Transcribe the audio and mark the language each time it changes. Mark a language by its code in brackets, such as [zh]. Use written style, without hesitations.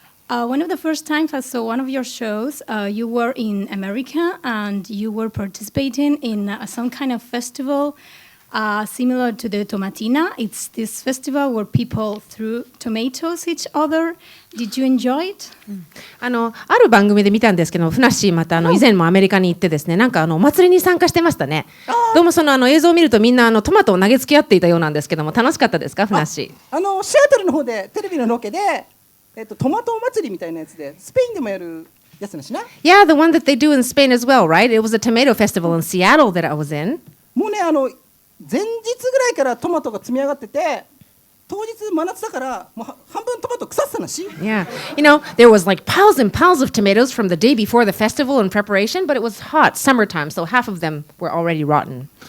[en] One of the first times I saw one of your shows, you were in America and you were participating in some kind of festival. similar to the Tomatina. It's this festival where people threw tomatoes at each other. Did you enjoy it? [ja] ある番組で見たんですけど、ふなっしーまた以前もアメリカに行ってですね、なんかお祭りに参加してましたね。どうもその映像を見るとみんなトマトを投げつけ合っていたようなんですけども、楽しかったですか、ふなっしー。シアトルの方でテレビのロケで、トマト祭りみたいなやつでスペインでもやるやつなしな。 [en] Yeah, the one that they do in Spain as well, right? It was a tomato festival in Seattle that I was in. [ja] もうね前日ぐらいからトマトが積み上がってて、当日真夏だからもう半分トマト腐ってたなし。 [en] Yeah, you know, there was like piles and piles of tomatoes from the day before the festival in preparation, but it was hot, summertime, so half of them were already rotten.